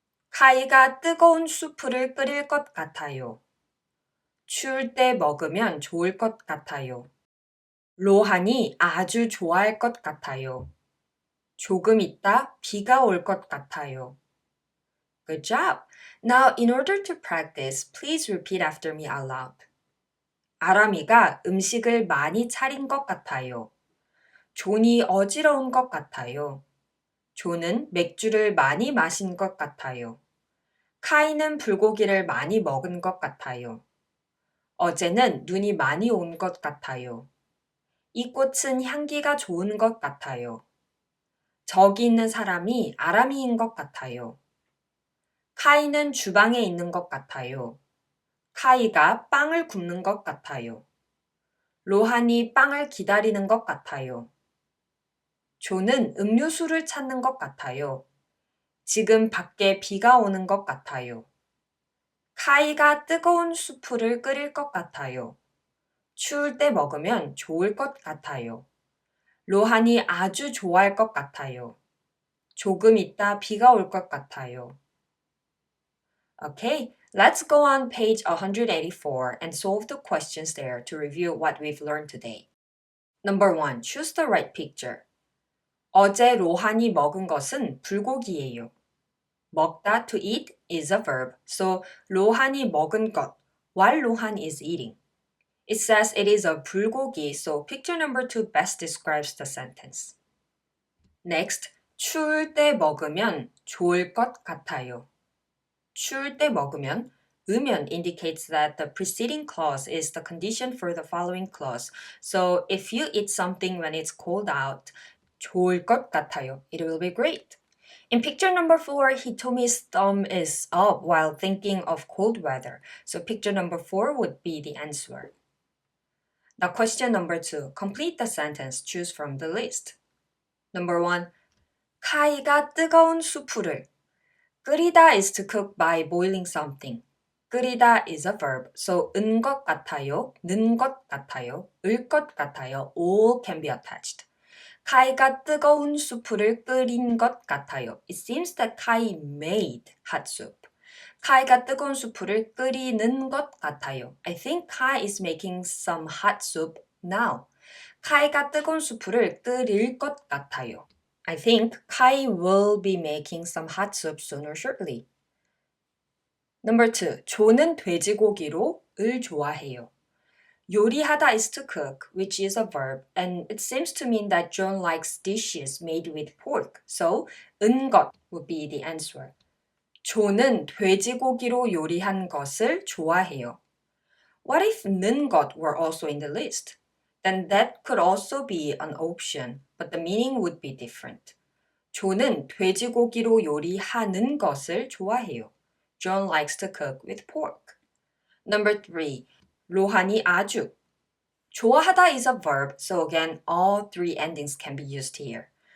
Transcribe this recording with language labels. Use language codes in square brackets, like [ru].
[ko] 카이가 뜨거운 수프를 끓일 것 같아요. 추울 때 먹으면 좋을 것 같아요. 로한이 아주 좋아할 것 같아요. 조금 있다 비가 올 것 같아요. [en] Good job! Now, in order to practice, please repeat after me out loud. [ko] 아람이가 음식을 많이 차린 것 같아요. 존이 어지러운 것 같아요. 존은 맥주를 많이 마신 것 같아요. 카이는 불고기를 많이 먹은 것 같아요. 어제는 눈이 많이 온 것 같아요. 이 꽃은 향기가 좋은 것 같아요. 저기 있는 사람이 아람이인 것 같아요. 카이는 주방에 있는 것 같아요. 카이가 빵을 굽는 것 같아요. 로한이 빵을 기다리는 것 같아요. 존은 음료수를 찾는 것 같아요. 지금 밖에 비가 오는 것 같아요. 카이가 뜨거운 수프를 끓일 것 같아요. 추울 때 먹으면 좋을 것 같아요. 로한이 아주 좋아할 것 같아요. 조금 있다 비가 올 것 같아요. [en] Okay, let's go on page 184 and solve the questions there to review what we've learned today. Number 1. Choose the right picture. [ko] 어제 로한이 먹은 것은 불고기예요. [en] 먹다 to eat is a verb, so [ko] 로한이 먹은 것, [en] while 로한 is eating. It says it is a 불고기, so picture number 2 best describes the sentence. [ko] Next, 추울 때 먹으면 좋을 것 같아요. 추울 때 먹으면 [en] 으면 indicates that the preceding clause is the condition for the following clause. So if you eat something when it's cold out, [ko] 좋을 것 같아요. [en] It will be great. In picture number 4, Hitomi's thumb is up while thinking of cold weather. So picture number 4 would be the answer. Now question number 2. Complete the sentence. Choose from the list. Number 1. [ko] 카이가 뜨거운 수프를. [en] 끓이다 is to cook by boiling something. 끓이다 is a verb. [ko] So 은 것 같아요, 는 것 같아요, 을 것 같아요. [en] All can be attached. [ko] 카이가 뜨거운 수프를 끓인 것 같아요. [en] It seems that Kai made hot soup. [ko] 카이가 뜨거운 수프를 끓이는 것 같아요. [en] I think Kai is making some hot soup now. [ko] 카이가 뜨거운 수프를 끓일 것 같아요. [en] I think Kai will be making some hot soup soon or shortly. Number 2. [ko] 존은 돼지고기로 을 좋아해요. [en] 요리하다 is to cook, which is a verb, and it seems to mean that John likes dishes made with pork. So, 은 것 would be the answer. [ko] 존은 돼지고기로 요리한 것을 좋아해요. [en] What if 는 것 were also in the list? Then that could also be an option, but the meaning would be different. [ko] 조는 돼지고기로 요리하는 것을 좋아해요. [en] John likes to cook with pork. Number 3. [ko] 로한이 아주. [en] 좋아하다 is a verb, so again, all three endings can be used here.